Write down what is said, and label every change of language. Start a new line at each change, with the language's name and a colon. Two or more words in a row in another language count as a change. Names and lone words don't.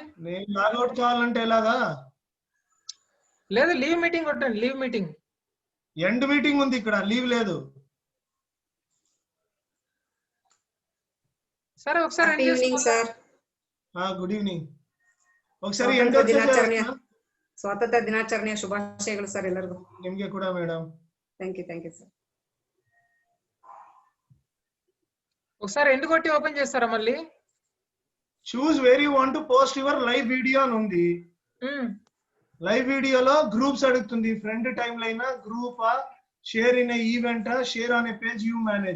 Telugu: నేను లాగౌట్ కావాలంటే ఎలాగా? లేదు,
English: leave meeting
Telugu: కొట్టండి.
English: leave meeting. end meeting
Telugu: ఉంది ఇక్కడ, లీవ్ లేదు. సరే ఒకసారి
English: good evening sir. good evening. ఒకసారి
Kannada: ಸ್ವಾತಂತ್ರ್ಯ ದಿನಾಚರಣೆಯ ಶುಭಾಶಯಗಳು ಸರ್ ಎಲ್ಲರಿಗೂ. ನಿಮಗೆ ಕೂಡ ಮೇಡಮ್.
English: thank you sir.
Telugu: ఒకసారి ఎండ్ కొట్టి ఓపెన్ చేస్తారా మళ్ళీ?
English: choose where you want to post your live video
Telugu: అని ఉంది.
English: live video
Telugu: గ్రూప్స్ అడుగుతుంది.
English: friend timeline, group, share in a event, share on a page you manage.